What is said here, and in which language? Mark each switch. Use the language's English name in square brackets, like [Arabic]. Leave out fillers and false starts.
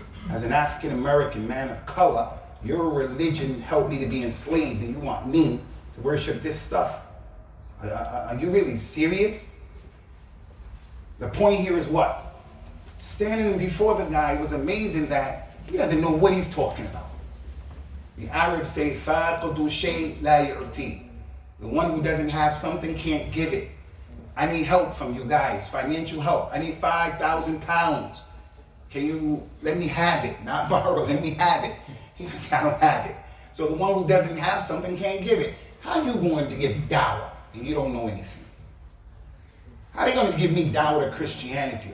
[English] As an African-American man of color, your religion helped me to be enslaved, and you want me to worship this stuff. Are you really serious? The point here is what? Standing before the guy was amazing that he doesn't know what he's talking about. The Arabs say, [Arabic] فَاقِدُ شَيْءٍ لَا يُعْتِي. [English] The one who doesn't have something can't give it. I need help from you guys, financial help. I need 5,000 pounds. Can you let me have it? Not borrow, let me have it. He says, I don't have it. So the one who doesn't have something can't give it. How are you going to give dawah and you don't know anything? How are they going to give me dawah to Christianity?